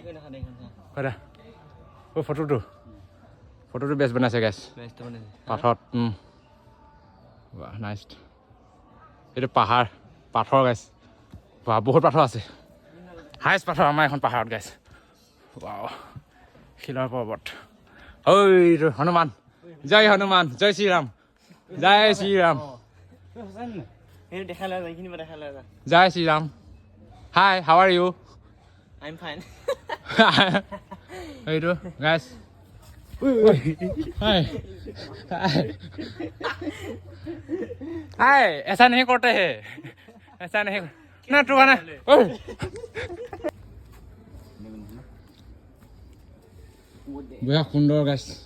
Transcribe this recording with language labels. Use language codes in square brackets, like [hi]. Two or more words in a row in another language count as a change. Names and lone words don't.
[as] ফটোটো বেষ্ট বনাইছে গাইছ পাথৰত নাইচ এইটো পাহাৰ পাথৰ গাইছ বহুত পাথৰ আছে হাইষ্ট পাথৰ আমাৰ এখন পাহাৰত গাইছ শিলৰ পৰ্বত ঐ হনুমান জয় শ্ৰীৰাম জয় শ্ৰীৰাম জয় শ্ৰীৰাম [en] Hi how are you I'm fine. [as] এইটো গাইছ [hi] हाय ऐसा नहीं करते हैं ऐसा नहीं ना तू ना बहुत सुंदर गाइस